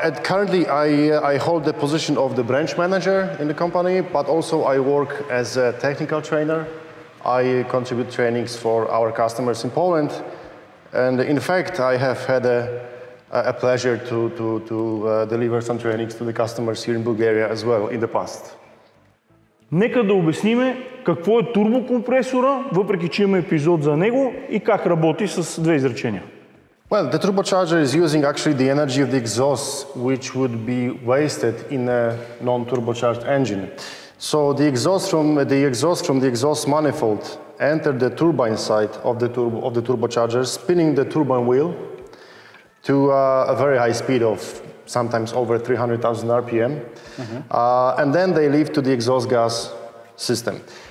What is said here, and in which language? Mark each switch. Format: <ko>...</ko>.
<en>Currently, I hold the position of the branch manager in the company, but also I work as a technical trainer. I contribute trainings for our customers in Poland, and in fact, I have had a pleasure to deliver some trainings to the customers here in Bulgaria as well in the past.</en> <bg>Нека да обясниме какво е турбокомпресора, въпреки че има епизод за него и как работи с две изречения.</bg> <en>Well, the turbocharger is using actually the energy of the exhaust, which would be wasted in a non-turbocharged engine. So the exhaust from the exhaust manifold enter the turbine side of the turbocharger, spinning the turbine wheel to a very high speed of sometimes over 300,000 RPM, and then they leave to the exhaust gas system.</en>